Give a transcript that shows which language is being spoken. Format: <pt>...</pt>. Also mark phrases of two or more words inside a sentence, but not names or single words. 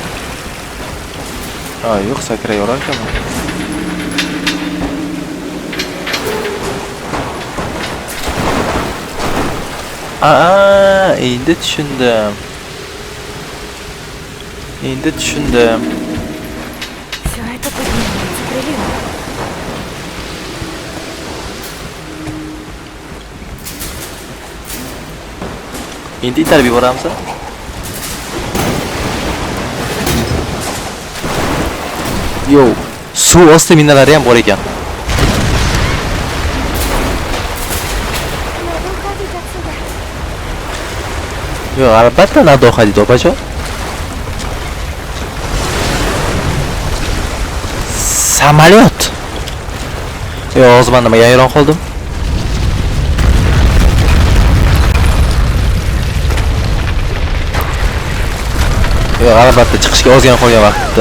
<uz>Ha, yo'q, sakray olar ekanman. Endi tushundim. Endi tushundim.</uz> <ru>Все это поднимается приливом.</ru> <uz>Endi itarib yuboramiz. Yo, suv osti minalari ham bor ekan.</uz> <ru>Надо уходить отсюда.</ru> <uz>Yo, albatta</uz> <ru>надо уходить,</ru> <uz>opajon. Samolyot. Yo, hozir men nimaga hayron qoldim? Yo, albatta chiqishga ozgina qolgan vaqtda.</uz>